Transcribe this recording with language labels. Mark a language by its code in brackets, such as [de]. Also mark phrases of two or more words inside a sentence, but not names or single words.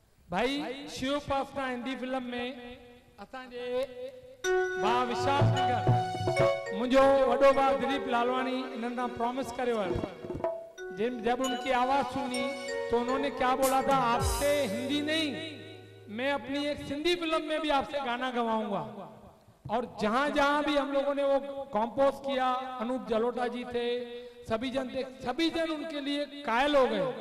[hi] भाई शिव पासना हिंदी फिल्म में [sd] असांजे भाउ विशाल नगर मुझो वडो भाउ [hi] दिलीप लालवानी इन्होंने प्रॉमिस करे जब उनकी आवाज सुनी तो उन्होंने क्या बोला था, आपसे हिंदी नहीं, मैं अपनी एक सिंधी फिल्म में भी आपसे गाना गवाऊंगा। और जहां जहां भी हम लोगों ने वो कंपोज किया, अनूप जलोटा जी थे, सभी जन उनके लिए कायल हो गए।